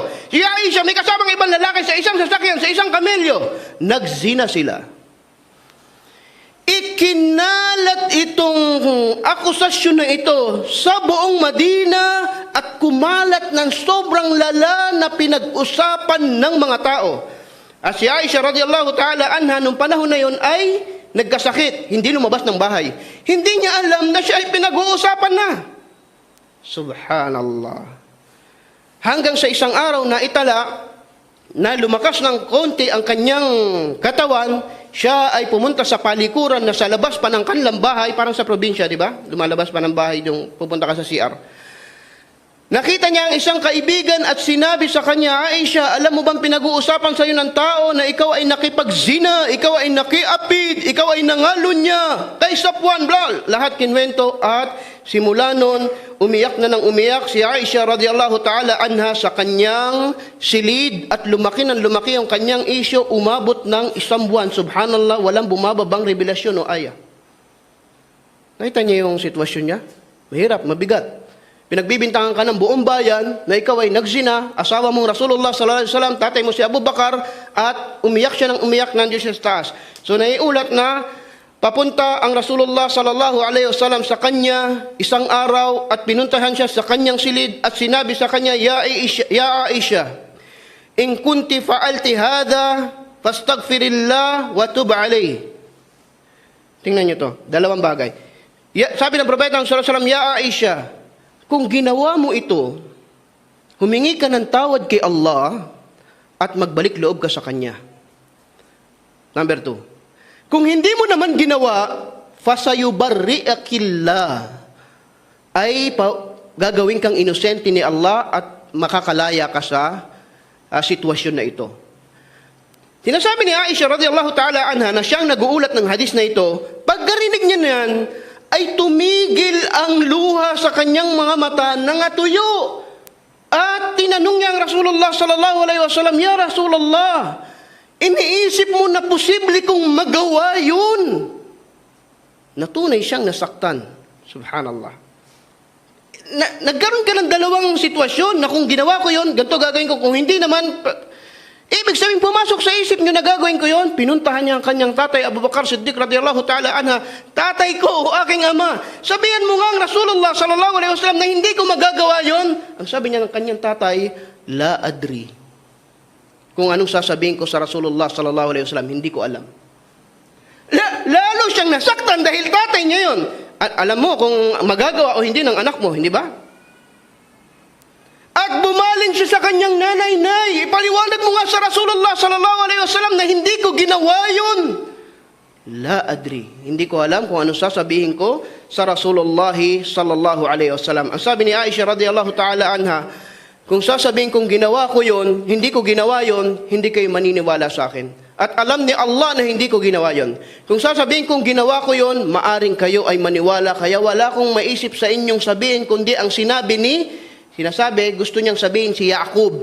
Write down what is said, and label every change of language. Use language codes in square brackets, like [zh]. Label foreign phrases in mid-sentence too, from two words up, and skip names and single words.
[tl] Si Aisha, may kasamang ibang lalaki sa isang sasakyan, sa isang kamelyo. Nagzina sila. Ikinalat itong akusasyon na ito sa buong Madina at kumalat ng sobrang lala na pinag-usapan ng mga tao. At si Aisha [ar] رضي الله تعالى عنها [tl] nung panahon na yon ay nagkasakit, hindi lumabas ng bahay. Hindi niya alam na siya ay pinag-uusapan na. Subhanallah. Hanggang sa isang araw na itala, na lumakas ng konti ang kanyang katawan, siya ay pumunta sa palikuran na sa labas pa ng kanilang bahay, parang sa probinsya, di ba? Lumalabas pa ng bahay yung pupunta ka sa CR. Nakita niya ang isang kaibigan at sinabi sa kanya, Aisha, alam mo bang pinag-uusapan sa iyo ng tao na ikaw ay nakipagzina, ikaw ay nakiapid, ikaw ay nangalunya, kay Safwan, bla. Lahat kinwento at simula nun, umiyak na ng umiyak si Aisha [ar] رضي الله تعالى عنها [tl] sa kanyang silid at lumaki ng lumaki ang kanyang isyo, umabot ng 1 buwan. Subhanallah, walang bumababang revelasyon o aya. Nakita niya yung sitwasyon niya? Mahirap, mabigat. Pinagbibintangan ka ng buong bayan na ikaw ay nagzina, asawa mong [ar] رسول الله صلى الله عليه وسلم, [tl] tatay mo si Abu Bakar, at umiyak siya ng umiyak, nandiyan siya sa taas. So naiulat na Papunta ang [ar] رسول الله صلى الله عليه وسلم [tl] sa kanya isang araw at pinuntahan siya sa kanyang silid at sinabi sa kanya, [ar] يا عائشة، إن كنت فعلت هذا فاستغفر الله وتب عليه. [tl] Tingnan niyo to, dalawang bagay. Sabi ng propeta [ar] صلى الله عليه وسلم, [tl] Ya Aisha, kung ginawa mo ito, humingi ka ng tawad kay Allah at magbalik loob ka sa kanya. Number 2. Kung hindi mo naman ginawa, fasayubarri'akillah, ay gagawin kang inosente ni Allah at makakalaya ka sa sitwasyon na ito. Sinasabi ni Aisha [ar] رضي الله تعالى عنها [tl] na siyang nag-uulat ng hadis na ito, pagkarinig niya niyan, ay tumigil ang luha sa kanyang mga mata, nangatuyo. At tinanong niya ang [ar] رسول الله صلى الله عليه وسلم، يا رسول الله, [tl] iniisip mo na posible kong magawa yun. Natunay siyang nasaktan. Subhanallah. Nagkaroon ka ng dalawang sitwasyon na kung ginawa ko yun, ganito gagawin ko. Kung hindi naman, ibig sabihin pumasok sa isip niyo na gagawin ko yun. Pinuntahan niya ang kanyang tatay, Abu Bakar Siddiq [ar] رضي الله تعالى عنها. [tl] Tatay ko, o aking ama, sabihan mo nga ang [ar] رسول الله صلى الله عليه وسلم [tl] na hindi ko magagawa yun. Ang sabi niya ng kanyang tatay, [ar] لا أدري. [tl] Kung anong sasabihin ko sa [ar] رسول الله صلى الله عليه وسلم, [tl] hindi ko alam. Lalo siyang nasaktan dahil tatay niya yun. At alam mo kung magagawa o hindi ng anak mo, hindi ba? At bumaling siya sa kanyang nanay, Nay, ipaliwanag mo nga sa [ar] رسول الله صلى الله عليه وسلم [tl] na hindi ko ginawa yun. [ar] لا أدري. [tl] Hindi ko alam kung anong sasabihin ko sa [ar] رسول الله صلى الله عليه وسلم. [tl] Ang sabi ni Aisha [ar] رضي الله تعالى عنها, [tl] kung sasabihin kong ginawa ko yun, hindi ko ginawa yun, hindi kayo maniniwala sa akin. At alam ni Allah na hindi ko ginawa yun. Kung sasabihin kong ginawa ko yun, maaring kayo ay maniwala. Kaya wala akong maisip sa inyong sabihin, kundi ang sinasabi, gusto niyang sabihin si Yaqub.